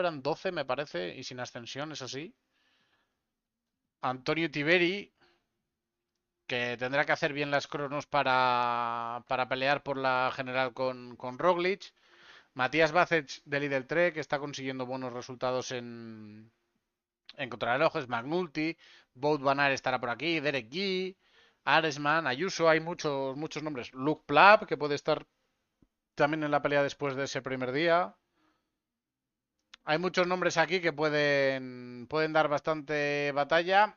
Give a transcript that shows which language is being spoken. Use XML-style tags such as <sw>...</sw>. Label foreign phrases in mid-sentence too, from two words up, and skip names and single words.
<es>Eran 12, me parece, y sin ascensión, eso sí. Antonio Tiberi, que tendrá que hacer bien las cronos para pelear por la general con Roglic. Matías Bacech de Lidl Trek, que está consiguiendo buenos resultados en contrarrelojes. McNulty, Wout van Aert estará por aquí. Derek Guy, Aresman, Ayuso, hay muchos nombres. Luke Plapp, que puede estar también en la pelea después de ese primer día. Hay muchos nombres aquí que pueden dar bastante batalla.</es>